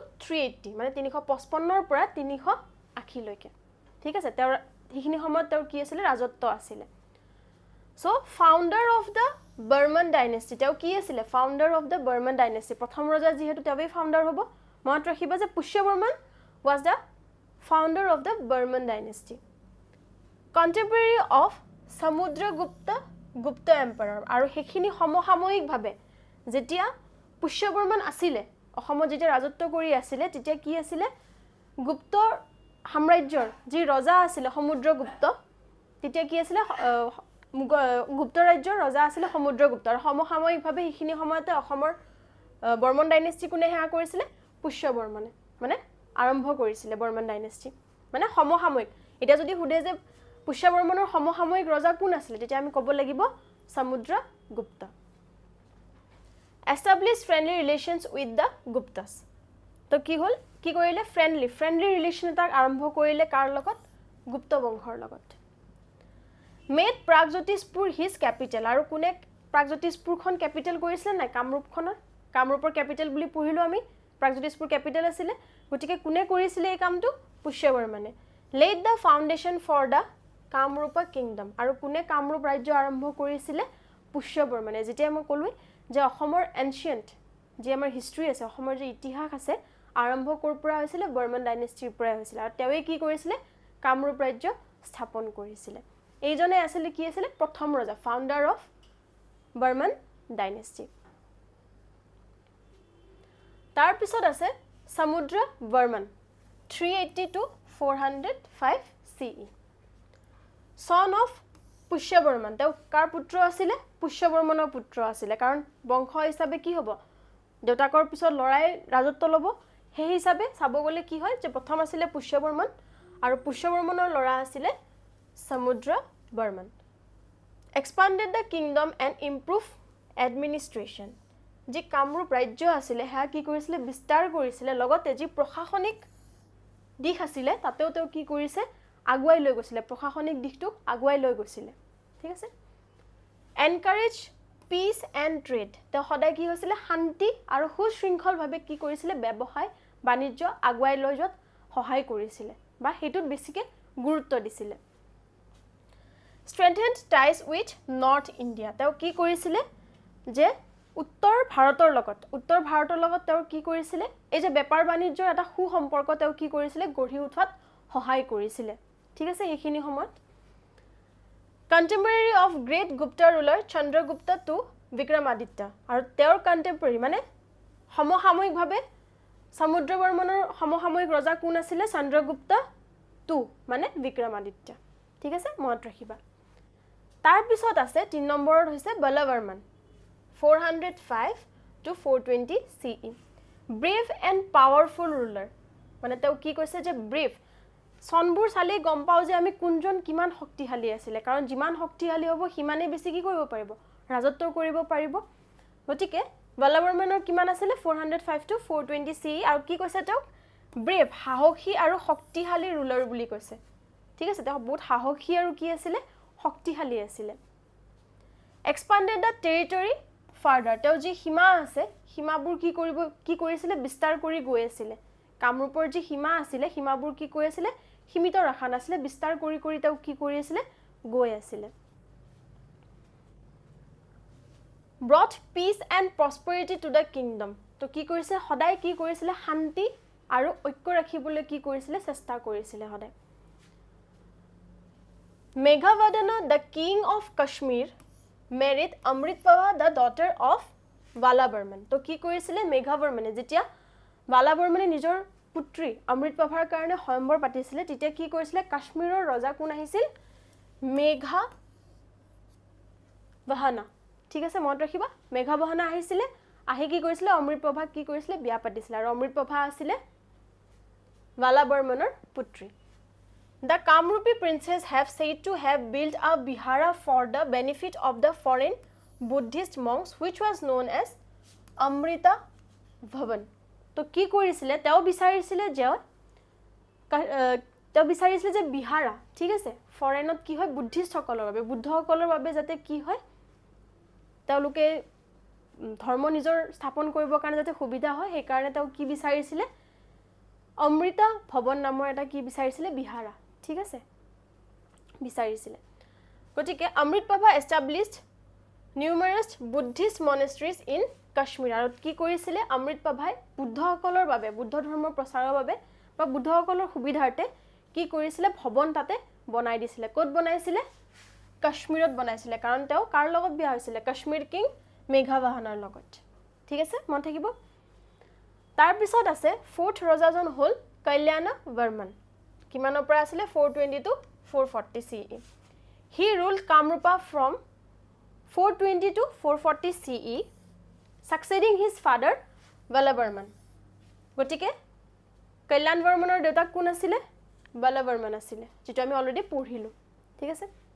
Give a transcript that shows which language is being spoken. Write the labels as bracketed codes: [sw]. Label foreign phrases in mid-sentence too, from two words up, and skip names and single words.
[as] 380 মানে 355 ৰ পৰা 380 লৈকে ঠিক আছে তেওঁৰ সেইখিনি সময়ত তেওঁৰ কি আছিল ৰাজত্ব আছিল [en] so founder of the Burman dynasty [as] তেওঁ কি আছিল [en] founder of the Burman dynasty [as] প্ৰথম ৰজা যিহেতু তেওঁই ফাউন্ডাৰ হ'ব মনত ৰাখিবা যে পুষ্যবৰ্মন [en] was the founder of the Burman dynasty contemporary of Samudra Gupta emperor [as] আৰু হেখিনি সমসাময়িক ভাবে যেতিয়া পুষ্যবৰ্মন আছিল অসমত যেতিয়া ৰাজত্ব কৰি আছিল তেতিয়া কি আছিল গুপ্ত সাম্ৰাজ্যৰ যি ৰজা আছিল সমুদ্ৰগুপ্ত তেতিয়া কি আছিল গুপ্ত ৰাজ্যৰ ৰজা আছিল সমুদ্ৰগুপ্ত আৰু সমসাময়িক ভাবে হেখিনি সময়তে অসমৰ বৰ্মন ডাইনেষ্টি কোনে হেয়া কৰিছিল পুষ্যবৰ্মনে মানে আৰম্ভ কৰিছিল বৰ্মন ডাইনেষ্টি মানে সমসাময়িক এটা যদি হুদে যে পুষ্যবৰ্মনৰ সমসাময়িক ৰজা কোন আছিল তেতিয়া আমি ক'ব লাগিব সমুদ্ৰগুপ্ত [en] established friendly relations with the Guptas [as] তো কি হল কি কৰিলে [en] friendly relation [as] এটা আৰম্ভ কৰিলে কাৰ লগত গুপ্ত বংশৰ লগত [en] made প্ৰাগজ্যোতিষপুৰ his capital [as] আৰু কোনে প্ৰাগজ্যোতিষপুৰখন ক্যাপিটেল কৰিছিল না কামৰূপৰ ক্যাপিটেল বুলি পঢ়িলো আমি প্ৰাগজ্যোতিষপুৰ ক্যাপিটেল আছিল গতিকে কোনে কৰিছিল এই কামটো পুষ্যবৰ্মনে [en] laid the foundation for the কামৰূপ kingdom [as] আৰু কোনে কামৰূপ ৰাজ্য আৰম্ভ কৰিছিল পুষ্যবৰ্মনে যেতিয়া মই ক'লো যে অসমৰ এনশিয়েন্ট যে আমাৰ হিষ্ট্ৰী আছে অসমৰ যে ইতিহাস আছে আৰম্ভ কৰ পৰা হৈছিল বৰ্মন ডাইনেষ্টিৰ পৰা হৈছিল আৰু তেৱে কি কৰিছিল কামৰূপ ৰাজ্য স্থাপন কৰিছিল এইজনে আছিল কি আছিল প্ৰথম ৰজা [en] founder of Burman dynasty [as] তাৰ পিছত আছে সমুদ্ৰ বৰ্মন [en] 380 to 405 CE son of [as] পুষ্যবৰ্মন তেও কাৰ পুত্ৰ আছিল পুষ্যবৰ্মনৰ পুত্ৰ আছিল কাৰণ বংশ হিচাপে কি হ'ব দেউতাকৰ পিছত লৰাই ৰাজত্ব ল'ব সেই হিচাপে চাব গলে কি হয় যে প্ৰথম আছিল পুষ্যবৰ্মন আৰু পুষ্যবৰ্মনৰ লৰা আছিল সমুদ্ৰ বৰ্মন [en] expanded the kingdom and improve administration [as] যে কামৰূপ ৰাজ্য আছিল হা কি কৰিছিল বিস্তাৰ কৰিছিল লগতে যি প্ৰশাসনিক দিশ আছিল তাতেও তেও কি কৰিছে আগুৱাই লৈ গৈছিল প্ৰশাসনিক দিশটো আগুৱাই লৈ গৈছিল ঠিক আছে [en] encourage peace and trade [as] তে সদায় কি হৈছিল শান্তি আৰু সুশৃংখল ভাবে কি কৰিছিল ব্যৱসায় বাণিজ্য আগুৱাই লৈ যত সহায় কৰিছিল বা হেতুত বেছিকে গুৰুত্ব দিছিল [en] strengthened ties with north india [as] তেও কি কৰিছিল যে উত্তৰ ভাৰতৰ লগত তেও কি কৰিছিল এই যে বেপাৰ বাণিজ্যৰ এটা সু সম্পৰ্ক তেও কি কৰিছিল গঢ়ি উঠাত সহায় কৰিছিল ঠিক আছে এইখিনি সময়ত [en] contemporary of great gupta ruler chandragupta to vikramaditya [as] আৰু তেওঁৰ contemporary মানে সমসাময়িক ভাবে সমুদ্ৰবৰ্মনৰ সমসাময়িক ৰজা কোন আছিল চন্দ্ৰগুপ্ত 2 মানে বিক্ৰমাদিত্য ঠিক আছে মনত ৰাখিবা তাৰ পিছত আছে 3 নম্বৰত হৈছে বলবৰ্মন [en] 405 to 420 CE brave and powerful ruler [as] মানে তেও কি কৈছে যে brave সনবুৰ চালে গম পাও যে আমি কোনজন কিমান শক্তিশালী আছিল কাৰণ যিমান শক্তিশালী হ'ব হিমানে বেছি কি কৰিব পাৰিব ৰাজত্ব কৰিব পাৰিব গতিকে বলবৰ্মনৰ কিমান আছিল [en] 405 to 420 CE [as] আৰু কি কৈছে তেও brave সাহসী আৰু শক্তিশালী ৰুলাৰ বুলি কৈছে ঠিক আছে তেও বহুত সাহসী আৰু কি আছিল শক্তিশালী আছিল [en] expanded the territory further [as] তেও যি সীমা আছে সীমাবোৰ কি কৰিছিল বিস্তাৰ কৰি গৈ আছিল কামৰূপৰ যি সীমা আছিল সীমাবোৰ কি কৰি আছিল সীমিত ৰাখা নাছিল বিস্তাৰ কৰি তেও কি কৰি আছিল গৈ আছিল [en] brought peace and prosperity to the kingdom [as] তো কি কৰিছে সদায় কি কৰিছিল শান্তি আৰু ঐক্য ৰাখিবলৈ কি কৰিছিল চেষ্টা কৰিছিল সদায় [en] Meghavadana the king of Kashmir married Amritpava the daughter of Balabarman [as] তো কি কৰিছিল মেঘাবৰ্মনে যেতিয়া বালাবৰ্মনে নিজৰ পুত্ৰী অমৃতপ্ৰভাৰ কাৰণে হয়ম্বৰ পাতিছিল তেতিয়া কি কৰিছিল কাশ্মীৰৰ ৰজা কোন আহিছিল মেঘাবাহনা ঠিক আছে মনত ৰাখিবা মেঘাবাহনা আহিছিল আহি কি কৰিছিল অমৃতপ্ৰভা কি কৰিছিল বিয়া পাতিছিল আৰু অমৃতপ্ৰভা আছিল বালাবৰ্মনৰ পুত্ৰী [en] The Kamrupi princes have said to have built a vihara for the benefit of the foreign Buddhist monks which was known as Amrita Bhavan [as] তো কি কৰিছিল তেও বিচাৰিছিল যে বিহাৰা ঠিক আছে ফৰেনত কি হয় বুদ্ধিষ্ট সকলৰ বাবে বুদ্ধসকলৰ বাবে যাতে কি হয় তেওঁলোকে ধৰ্ম নিজৰ স্থাপন কৰিবৰ কাৰণে যাতে সুবিধা হয় সেই কাৰণে তেও কি বিচাৰিছিল অমৃতা ভৱন নামৰ এটা কি বিচাৰিছিল বিহাৰা ঠিক আছে বিচাৰিছিল গতিকে অমৃতপ্ৰভা [en] established numerous Buddhist monasteries in Kashmir [as] আৰু কি কৰিছিল অমৃতপ্ৰভাই বুদ্ধসকলৰ বাবে বুদ্ধ ধৰ্মৰ প্ৰচাৰৰ বাবে বা বুদ্ধসকলৰ সুবিধাৰ্থে কি কৰিছিল ভৱন তাতে বনাই দিছিল ক'ত বনাইছিল কাশ্মীৰত বনাইছিল কাৰণ তেও কাৰ লগত বিয়া হৈছিল কাশ্মীৰ কিং মেঘাবাহনৰ লগত ঠিক আছে মন থাকিব তাৰ পিছত আছে ফোৰ্থ ৰজাজন হ'ল কল্যাণ বৰ্মন কিমানৰ পৰা আছিল [en] 420 to 440 CE he ruled Kamrupa from 420 to 440 CE succeeding his father Balabarman [as] গটিকে কল্যাণ বৰ্মনৰ দেউতাক কোন আছিল বলবৰ্মন আছিল যেটো আমি অলৰেডি পঢ়িলো ঠিক আছে